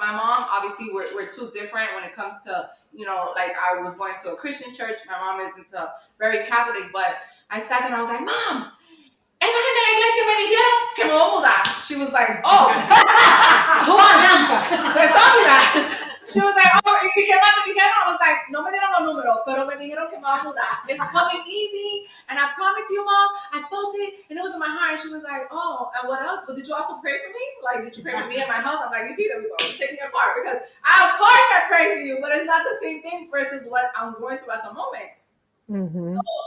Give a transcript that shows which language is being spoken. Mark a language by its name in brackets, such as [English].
[English] My mom, obviously, we're two different when it comes to, like I was going to a Christian church. My mom is into very Catholic, but I sat there and I was like, Mom, [Spanish] esa gente de la iglesia me dijeron que me voy a mudar. [English] She was like, oh, who they told me that. She was like, oh, [Spanish] ¿y qué más te dijeron? [English] I was like, [Spanish] no me dieron los números, pero me dijeron que me voy a mudar. [English] It's coming easy, and I promise you, Mom, I felt it, and it was in my heart. And she was like, oh, and what else? But did you also pray for me? Like, did you pray for me in my house? I'm like, you see, there we go. I'm taking it far, because of course I pray for you, but it's not the same thing versus what I'm going through at the moment. Hmm.